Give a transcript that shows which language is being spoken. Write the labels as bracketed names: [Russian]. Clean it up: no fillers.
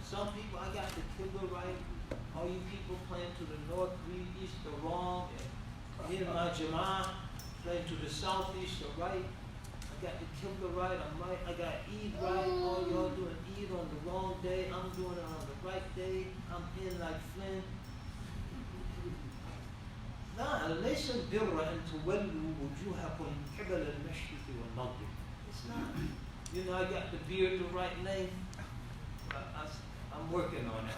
[English] Some people, I got the Qibla right. All you people playing to the north, east, or wrong. And here my Jama'ah playing to the southeast or right. I got the Qibla right, I'm right. I got Eid right. All y'all doing Eid on the wrong day. I'm doing it on the right day. I'm in like Flynn. [Arabic] لا ليس البر أن تولوا وجوهكم قبل المشرق والمغرب. [English] It's not. You know, I got the beard the right length. I'm working on it.